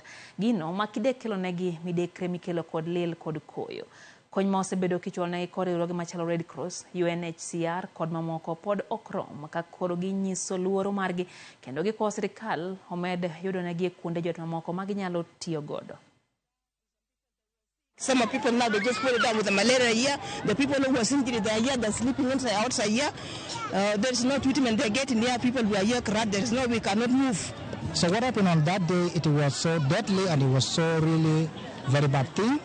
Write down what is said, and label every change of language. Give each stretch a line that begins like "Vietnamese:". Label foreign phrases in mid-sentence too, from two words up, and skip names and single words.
Luo (Kenya and Tanzania): Gino makide kelo negi midekre mikelo kod lil kod koyo. Kony ma osebedo kichwalne kod riwruoge machalo Red Cross, UNHCR kod mamoko pod okrom ka koro ginyiso luoro margi kendo gikwayo sirikal omed yudonegi kuonde jot mamoko ma ginyalo tiyo godo.
English: Some of people now, they just put it down with the malaria here. The people who are injured, they are here, they're sleeping inside, outside here. There is no treatment they're getting here. People, we are here, crowd, there is no, we cannot move. So what happened on that day, it was so deadly and it was so really very bad thing.